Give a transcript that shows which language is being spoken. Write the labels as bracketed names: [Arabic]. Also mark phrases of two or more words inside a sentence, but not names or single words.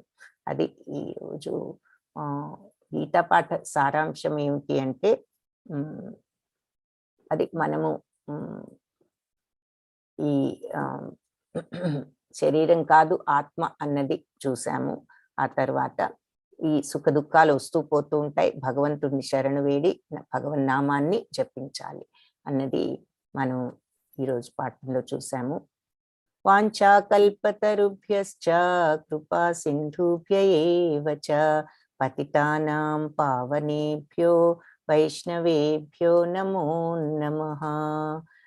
[Telugu] అది ఈరోజు గీతా పాఠ సారాంశం ఏమిటి అంటే, అది మనము ఈ శరీరం కాదు ఆత్మ అన్నది చూసాము. ఆ తర్వాత ఈ సుఖ దుఃఖాలు వస్తూ పోతూ ఉంటాయి, భగవంతుడిని శరణు వేడి భగవన్నామాన్ని జపించాలి అన్నది మనం ఈరోజు పాఠంలో చూసాము. [Sanskrit] వాంఛాకల్పతరుభ్యశ్చ కృపా సింధుభ్య ఏవ చ పతితానాం పావనేభ్యో వైష్ణవేభ్యో నమో నమః.